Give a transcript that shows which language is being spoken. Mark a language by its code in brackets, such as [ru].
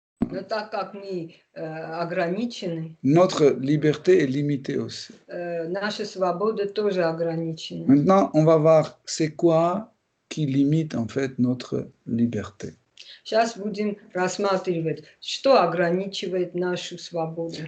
[ru] Но так как мы ограничены, [fr] notre liberté est limitée aussi. [ru] наша свобода тоже ограничена. [fr] Maintenant, on va voir c'est quoi qui limite en fait notre liberté. [ru] Сейчас будем рассматривать, что ограничивает нашу свободу.